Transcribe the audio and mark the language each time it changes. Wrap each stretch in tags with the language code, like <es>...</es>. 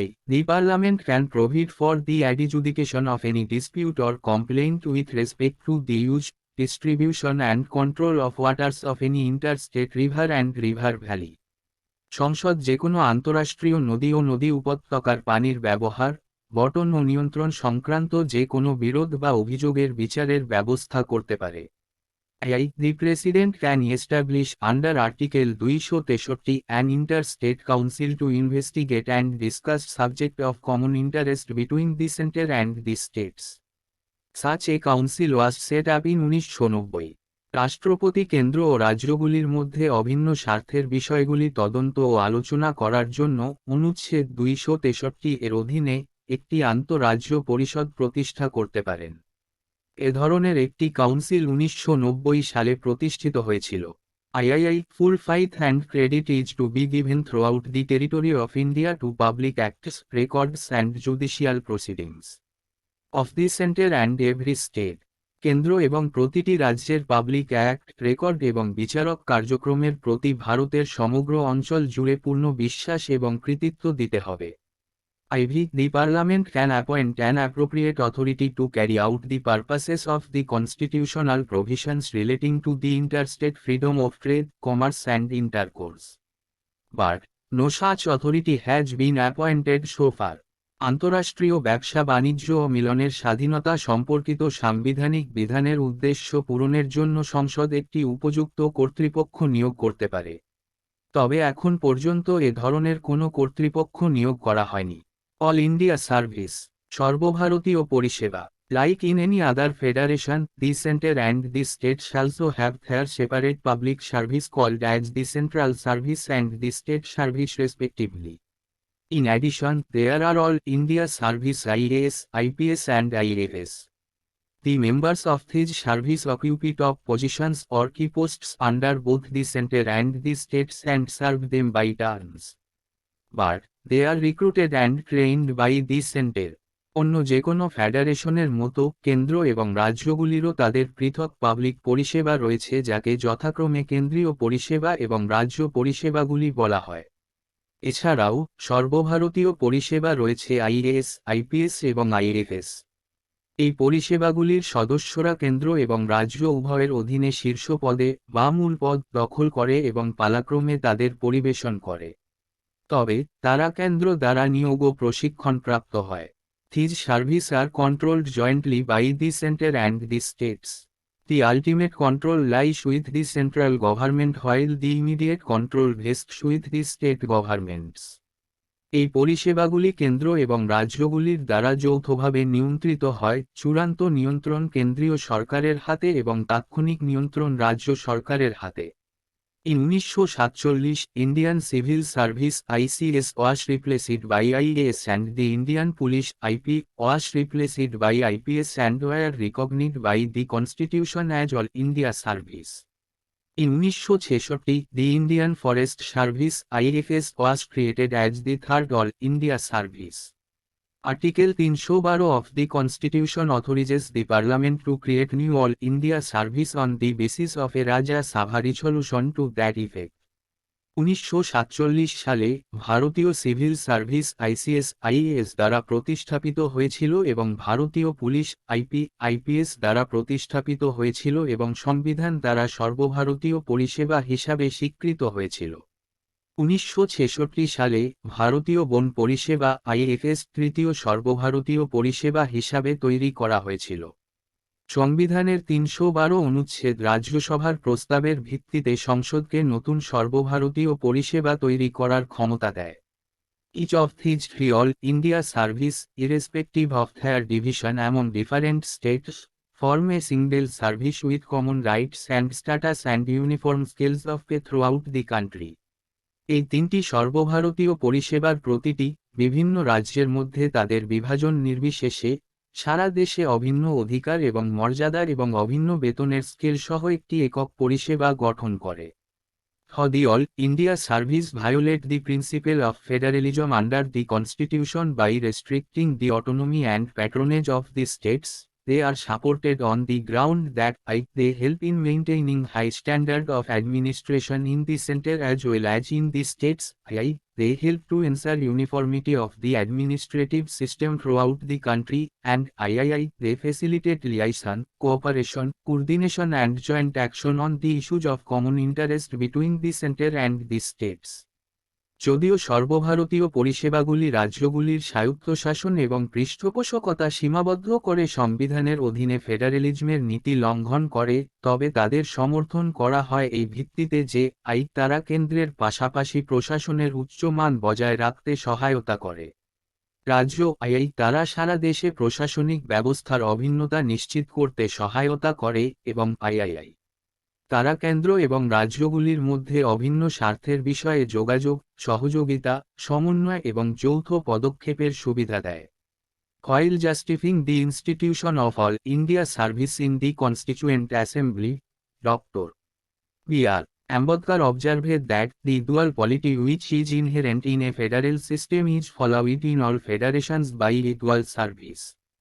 <en>The Parliament can provide for the adjudication of any dispute or complaint with respect to the use, distribution and control of waters of any interstate river and river valley.</en> <bn>সংসদ যেকোনো আন্তঃরাষ্ট্রীয় নদী ও নদী উপত্যকার পানির ব্যবহার, বণ্টন ও নিয়ন্ত্রণ সংক্রান্ত যে কোনো বিরোধ বা অভিযোগের বিচারের ব্যবস্থা করতে পারে।</bn> <en>The President can establish under Article 263 an interstate council to investigate and discuss subject of common interest between the center and the states. Such a council was set up in 1990.</en> <bn>রাষ্ট্রপতি কেন্দ্র ও রাজ্যগুলির মধ্যে অভিন্ন স্বার্থের বিষয়গুলি তদন্ত ও আলোচনা করার জন্য অনুচ্ছেদ 263 এর অধীনে একটি আন্তঃরাজ্য পরিষদ প্রতিষ্ঠা করতে পারেন। এ ধরনের একটি কাউন্সিল 1990 সালে প্রতিষ্ঠিত হয়েছিল।</bn> <en>Full faith and credit is to be given throughout the territory of India to public acts, records and judicial proceedings of the center and every state.</en> <bn>কেন্দ্র এবং প্রতিটি রাজ্যের পাবলিক অ্যাক্ট, রেকর্ড এবং বিচারক কার্যক্রমের প্রতি ভারতের সমগ্র অঞ্চল জুড়ে পূর্ণ বিশ্বাস এবং কৃতিত্ব দিতে হবে।</bn> <en>The Parliament can appoint an appropriate authority to carry out the purposes of the constitutional provisions relating to the interstate freedom of trade, commerce and intercourse. But no such authority has been appointed so far.</en> <bn>আন্তঃরাষ্ট্রীয় ব্যবসা বাণিজ্য ও মিলনের স্বাধীনতা সম্পর্কিত সাংবিধানিক বিধানের উদ্দেশ্য পূরণের জন্য সংসদ একটি উপযুক্ত কর্তৃপক্ষ নিয়োগ করতে পারে। তবে এখন পর্যন্ত এ ধরনের কোনো কর্তৃপক্ষ নিয়োগ করা হয়নি।</bn> <en>all India service,</en> <bn>সর্বভারতীয় পরিষেবা।</bn> <en>Like in any other federation, the center and the states also have their separate public service called as the central service and the state service respectively. In addition, there are all India service IAS, IPS and IAS. The members of these service occupy top positions or key posts under both the center and the states and serve them by turns. But they are recruited and trained by the center.</en> <bn>অন্য যে কোনো ফেডারেশনের মতো কেন্দ্র এবং রাজ্যগুলিরও তাদের পৃথক public পরিষেবা রয়েছে যাকে যথাক্রমে কেন্দ্রীয় পরিষেবা এবং রাজ্য পরিষেবাগুলি বলা হয়। এছাড়াও সর্বভারতীয় পরিষেবা রয়েছে আইএএস, আইপিএস এবং আইএফএস। এই পরিষেবাগুলির সদস্যরা কেন্দ্র এবং রাজ্য উভয়ের অধীনে শীর্ষ পদে বা মূল পদ দখল করে এবং পালাক্রমে তাদের পরিবেশন করে। তবে তারা কেন্দ্র দ্বারা নিয়োগ ও প্রশিক্ষণপ্রাপ্ত হয়।</bn> <en>These services are controlled jointly by the center and the states. The ultimate control lies with the central government while the immediate control rests with the state governments.</en> <bn>এই পরিষেবাগুলি কেন্দ্র এবং রাজ্যগুলির দ্বারা যৌথভাবে নিয়ন্ত্রিত হয়। চূড়ান্ত নিয়ন্ত্রণ কেন্দ্রীয় সরকারের হাতে এবং তাৎক্ষণিক নিয়ন্ত্রণ রাজ্য সরকারের হাতে।</bn> <en>In 1947, Indian Civil Service (ICS) was replaced by IAS and the Indian Police (IP) was replaced by IPS and were recognized by the Constitution as All India Service. In 1966, the Indian Forest Service (IFS) was created as the third All India Service. Article 312 of the Constitution authorizes the Parliament to create new All India Service on the basis of a Rajya Sabha resolution to that effect.</en> <bn>1947 সালে ভারতীয় civil service ICS IAS দ্বারা প্রতিষ্ঠাপিত হয়েছিল এবং ভারতীয় police IP IPS দ্বারা প্রতিষ্ঠাপিত হয়েছিল এবং সংবিধান দ্বারা সর্বভারতীয় পরিষেবা হিসাবে স্বীকৃত হয়েছিল। 1966 সালে ভারতীয় বন পরিষেবা আইএফএস তৃতীয় সর্বভারতীয় পরিষেবা হিসাবে তৈরি করা হয়েছিল। সংবিধানের 312 অনুচ্ছেদ রাজ্যসভার প্রস্তাবের ভিত্তিতে সংসদকে নতুন সর্বভারতীয় পরিষেবা তৈরি করার ক্ষমতা দেয়।</bn> <en>Each of these three All India Service, irrespective of their division among different states, form a single service with common rights and status and uniform scales of pay throughout the country.</en> <bn>এই তিনটি সর্বভারতীয় পরিষেবার প্রতিটি বিভিন্ন রাজ্যের মধ্যে তাদের বিভাজন নির্বিশেষে সারা দেশে অভিন্ন অধিকার এবং মর্যাদার এবং অভিন্ন বেতনের স্কেল সহ একটি একক পরিষেবা গঠন করে।</bn> <en>The All India Service violate the principle of federalism under the Constitution by restricting the autonomy and patronage of the states, they are supported on the ground that they help in maintaining high standard of administration in the center as well as in the states. They help to ensure uniformity of the administrative system throughout the country, and they facilitate liaison, cooperation, coordination and joint action on the issues of common interest between the center and the states.</en> <bn>যদিও সর্বভারতীয় পরিষেবাগুলি রাজ্যগুলির স্বায়ত্তশাসন এবং পৃষ্ঠপোষকতা সীমাবদ্ধ করে সংবিধানের অধীনে ফেডারেলিজমের নীতি লঙ্ঘন করে, তবে তাদের সমর্থন করা হয় এই ভিত্তিতে যে তারা কেন্দ্রের পাশাপাশি প্রশাসনের উচ্চ মান বজায় রাখতে সহায়তা করে। রাজ্য তারা সারা দেশে প্রশাসনিক ব্যবস্থার অভিন্নতা নিশ্চিত করতে সহায়তা করে এবং তারা কেন্দ্র এবং রাজ্যগুলির মধ্যে অভিন্ন স্বার্থের বিষয়ে যোগাযোগ, সহযোগিতা, সমন্বয় এবং যৌথ পদক্ষেপের সুবিধা দেয়।</bn> <en>While justifying the institution of all India service in the Constituent Assembly, Dr. B.R. Ambedkar observed that the dual polity which is inherent in a federal system is followed in all federations by a dual service.</en>